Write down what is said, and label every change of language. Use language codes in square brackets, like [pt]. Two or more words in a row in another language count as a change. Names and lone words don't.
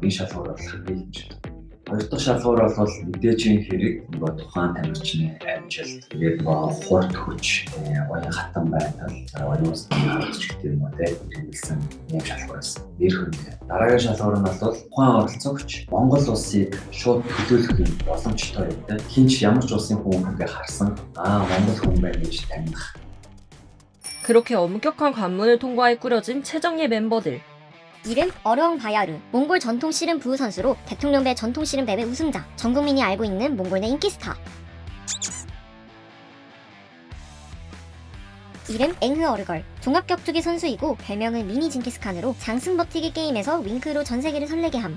[mn] Энэ шалгуур бол хамгийн хэмжээтэй. Хоёр дахь шалгуур бол мэдээжийн хэрэг тухайн тамирчны амжилт, тэгээд хурд хүч, уян хатан байдал, оюун ухааны гэдэг юм уу хэрэгэлсэн юм шалгуураас нэр хүнтэй. Дараагийн шалгуур нь бол тухайн оролцогч Монгол улсыг шууд төлөөлөх юм боломжтой байдаг. Хинч ямар ч улсын хүн хүнгээ харсан Монгол хүн байна гэж таних. [ko] 그렇게 엄격한 관문을 통과해 꾸려진 최정예 멤버들. 이름 어려웅 바야르, 몽골 전통 씨름 부우 선수로 대통령배 전통 씨름 대회 우승자, 전 국민이 알고 있는 몽골 내 인기 스타. 이름 앵흐 어르걸, 종합격투기 선수이고 별명은 미니 징기스칸으로 장승 버티기 게임에서 윙크로 전 세계를 설레게 함.